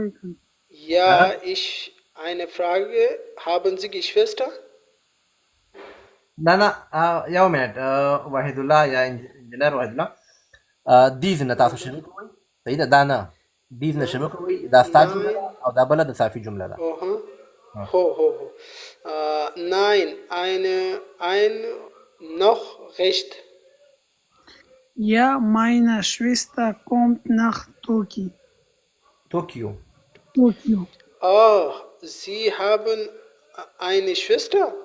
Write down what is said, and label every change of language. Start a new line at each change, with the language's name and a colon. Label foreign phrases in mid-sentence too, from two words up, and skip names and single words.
German: Ja, eine Frage. Haben Sie Geschwister?
Pashto: نه یو منټ وحید الله یا انجینر وحید الله دیز نه تاسو شروع کوئ صحیح ده دا نه دیز نه شروع کوئ دا ستا جمله ده او دا بله د صافي جمله ده
German: Ho. Nein, ein noch recht. Ja, meine Schwester kommt nach Tokio. Oh, Sie haben eine Schwester?